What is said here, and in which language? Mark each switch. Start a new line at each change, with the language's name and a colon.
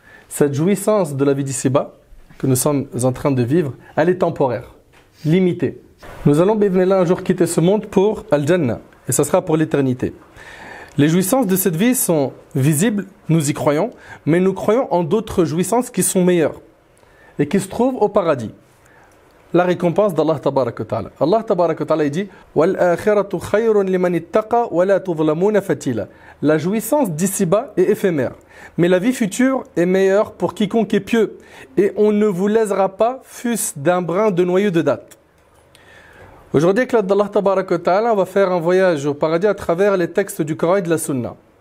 French: Cette jouissance de la vie d'ici-bas que nous sommes en train de vivre, elle est temporaire, limitée. Nous allons un jour quitter ce monde pour Al-Jannah, et ça sera pour l'éternité. Les jouissances de cette vie sont visibles, nous y croyons, mais nous croyons en d'autres jouissances qui sont meilleures et qui se trouvent au paradis. La récompense d'Allah Tabaraka wa Ta'ala.
Arabic: Allah Tabaraka wa Ta'ala dit وَالْآخِرَةُ خَيْرٌ لِمَنِ اتَّقَى وَلَا تُظْلَمُونَ فَتِيلًا.
French: La jouissance d'ici-bas est éphémère, mais la vie future est meilleure pour quiconque est pieux, et on ne vous lésera pas, fût-ce d'un brin de noyau de date. Aujourd'hui, avec l'aide d'Allah Tabaraka wa Ta'ala, on va faire un voyage au paradis à travers les textes du Coran et de la Sunna.